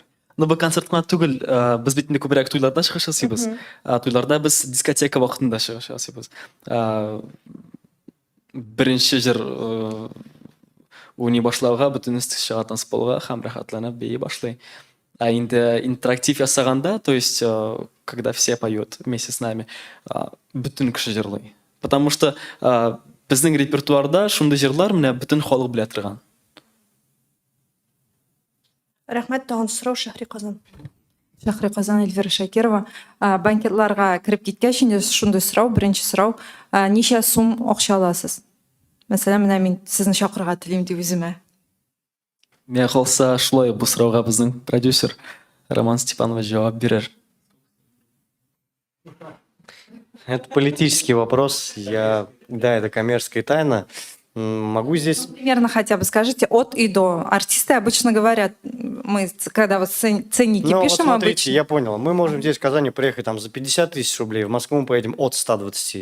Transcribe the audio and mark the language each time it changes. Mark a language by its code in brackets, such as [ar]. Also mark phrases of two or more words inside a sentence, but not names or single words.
[tt] Ну, бу концертка түгел, без бит инде күбрәк туйларда чыгыш ясыйбыз. Туйларда без дискотека вакытында чыгыш ясыйбыз. Беренче җыр уйный башлауга, бөтенесе чыга танцполга һәм рәхәтләнеп бии башлый. А инде интерактив ясаганда, [ru] то есть когда все поют вместе с нами, [tt] бөтен кеше җырлый. [ru] Потому что [tt] безнең репертуарда шундый җырлар менә бөтен халык белә торган. Рәхмәт, тагын сорау Шәһри Казан. Шәһри Казан, Эльвира Шакирова. Банкетларга кирип киткәч инде шундый сорау, беренче сорау, ничә сум акча аласыз? Мәсәлән, менә мин сезне чакырырга телим дип үземә. Миңа калса, шулай бу сорауга безнең продюсер Роман Степанович җавап бирер. [ru] Это политический вопрос. Да, это коммерческая тайна. Могу здесь... Примерно хотя бы скажите от и до. Артисты обычно говорят, мы когда вот ценники Ну, вот пишем смотрите, обычно. я понял. Мы можем здесь в Казани приехать там за 50 тысяч рублей, в Москву мы поедем от 120.